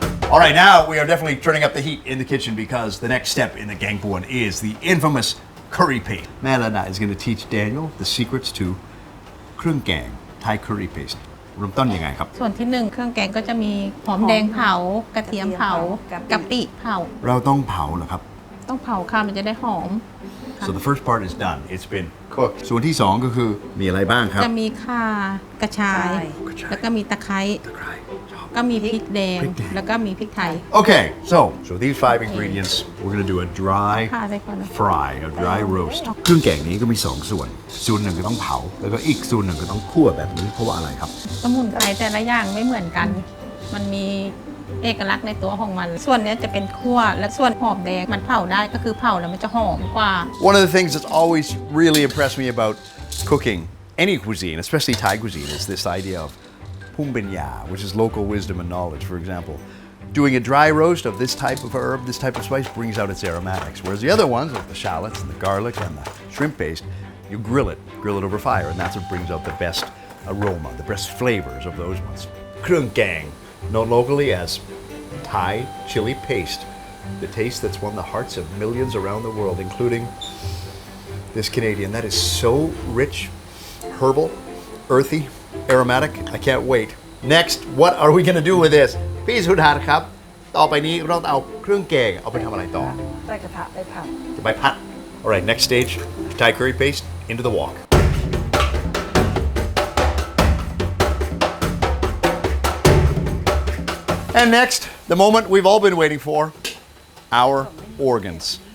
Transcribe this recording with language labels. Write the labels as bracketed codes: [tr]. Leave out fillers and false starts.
[en] All right, now we are definitely turning up the heat in the kitchen because the next step in the Gaeng Buan is the infamous curry paste. Melana is going to teach Daniel the secrets to Krung Gang Thai curry paste. [th] เริ่มต้นยังไงครับ ส่วนที่หนึ่งเครื่องแกงก็จะมีหอมแดงเผากระเทียมเผากะปิเผา เราต้องเผาเหรอครับ ต้องเผาค่ะมันจะได้หอม [en] So the first part is done. It's been cooked. [th] ส่วนที่สองก็คือมีอะไรบ้างครับ จะมีข่ากระชาย แล้วก็มีตะไคร้ ตะไคร้ชอบ ก็มีพริกแดง พริกแดง แล้วก็มีพริกไทย [en] Okay, so these 5 ingredients, we're going to do a dry [th] ค่ะใส่ก่อนนะ [en] fry, a dry roast. [th] เครื่องแกงนี้ก็มี2 ส่วน ส่วนหนึ่งก็ต้องเผา แล้วก็อีกส่วนหนึ่งก็ต้องคั่วแบบนี้เพราะว่าอะไรครับ สมุนไพรแต่ละอย่างไม่เหมือนกัน มันมีเอกลักษณ์ในตัวของมัน ส่วนเนี้ยจะเป็นคั่ว และส่วนหอมแดงมันเผาได้ก็คือเผาแล้วมันจะหอมกว่า [en] One of the things that's always really impressed me about cooking any cuisine, especially Thai cuisine, is this idea of pumbinya, which is local wisdom and knowledge. For example, doing a dry roast of this type of herb, this type of spice, brings out its aromatics. Whereas the other ones, like the shallots and the garlic and the shrimp paste, you grill it over fire, and that's what brings out the best aroma, the best flavors of those ones. Krung Gang, known locally as Thai chili paste, the taste that's won the hearts of millions around the world, including this Canadian. That is so rich, herbal, earthy, aromatic. I can't wait. Next, what are we going to do with this? [th] พี่สุดาครับ ต่อไปนี้เราเอาเครื่องแกงเอาไปทำอะไรต่อ ใส่กระทะไปผัด จะไปผัด [en] All right, next stage, Thai curry paste into the wok. And next, the moment we've all been waiting for, our organs.